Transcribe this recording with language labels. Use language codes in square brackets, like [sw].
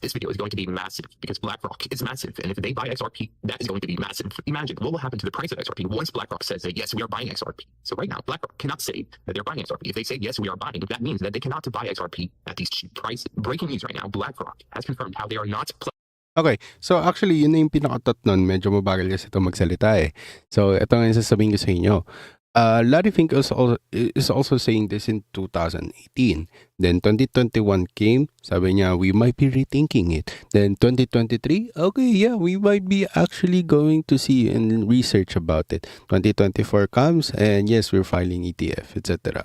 [en] This video is going to be massive because BlackRock is massive. And if they buy XRP, that is going to be massive. Imagine what will happen to the price of XRP once BlackRock says that, yes, we are buying XRP. So right now, BlackRock cannot say that they're buying XRP. If they say, yes, we are buying, that means that they cannot buy XRP at these cheap prices. Breaking news right now, BlackRock has confirmed how they are not [tl] Okay, so actually yun na yung pinakatot nun. Medyo mabagal kasi ito magsalita eh. So ito nga yung sasabihin ko sa inyo. [en] Larry Fink is also saying this in 2018. Then 2021 came, [tl] sabi niya, [en] we might be rethinking it. Then 2023, okay, yeah, we might be actually going to see and research about it. 2024 comes, and yes, we're filing ETF, etc.